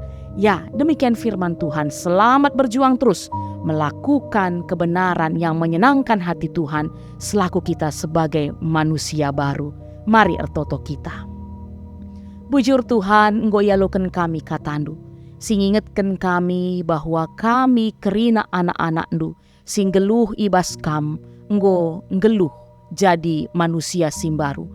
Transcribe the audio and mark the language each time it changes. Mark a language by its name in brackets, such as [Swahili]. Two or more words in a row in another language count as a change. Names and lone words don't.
[Indonesian] Ya, demikian firman Tuhan. Selamat berjuang terus melakukan kebenaran yang menyenangkan hati Tuhan selaku kita sebagai manusia baru. Mari ertoto kita. [Batak Karo] Bujur Tuhan, enggo yaloken kami katandu. Sing ingetken kami bahwa kami kerina anak-anak ndu sing geluh ibas kam, enggo ngeluh jadi manusia simbaru.